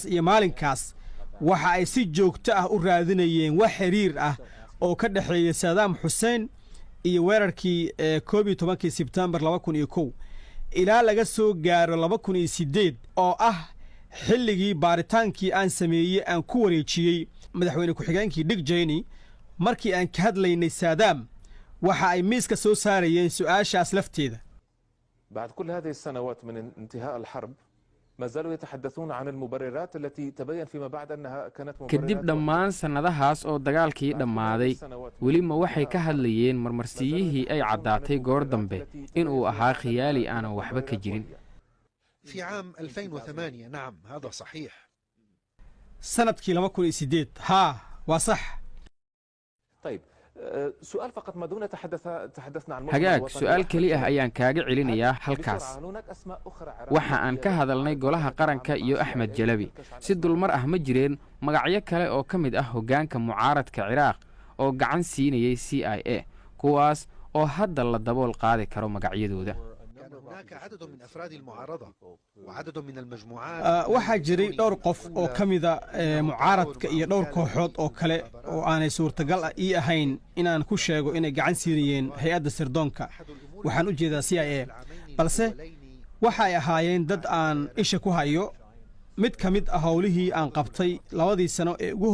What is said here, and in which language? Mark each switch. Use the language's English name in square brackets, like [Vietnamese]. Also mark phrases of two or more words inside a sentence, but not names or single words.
[Somali] iyo maalinkaas waxa ay si joogto ah u raadinayeen wax xiriir ah oo ka dhaxeeya Saddam Hussein iyo weerarkii 11 Sebtembar 2001 ilaa laga soo gaaro 2008 oo ah xilligii baaritaankii aan sameeyay aan ku wareejiyay madaxweyne ku-xigeenkii Dick Cheney markii aan ka hadlaynay Saddam waxa ay miiska soo saarayeen su'aashaas lafteeda [Arabic] بعد كل هذه السنوات من انتهاء الحرب ما زالوا يتحدثون عن المبررات التي تبين فيما بعد أنها كانت مبررات [Somali] kadib dhammaan sannadahaas oo dagaalkii dhammaaday weli ma waxay ka hadlayeen marmarsiyihii ay caddaatay goor dambe inuu ahaa khiyaali aanan waxba ka jirin [Arabic] في عام 2008 نعم هذا صحيح [Somali] sanadkii 2008 ها waa sax [Arabic] طيب سؤال فقط ما دون تحدثنا عن [Somali] hagaag su'aal keli ah ayaan kaaga celinayaa halkaas waxa aan ka hadalnay golaha qaranka iyo Axmed Jalabi si dulmar ah ma jireen magacyo kale oo ka mid ah hoggaanka mucaaradka Ciraaq oo gacan siinayay CIA kuwaas oo hadda la dabool qaadi karo magacyadooda [Arabic] هناك عدد من أفراد المعارضة وعدد من المجموعات [Somali] waxaa jiray dhowr qof oo ka mida mucaaradka iyo dhowr kooxood oo kale oo aanay suurtagal ii ahayn inaan ku sheego inay gacan siinayeen hay'adda sirdoonka waxaan u jeedaa CIA balse waxa ay ahaayeen dad aan isha ku hayo mid ka mid ah howlihii aan qabtay 2 sano ee ugu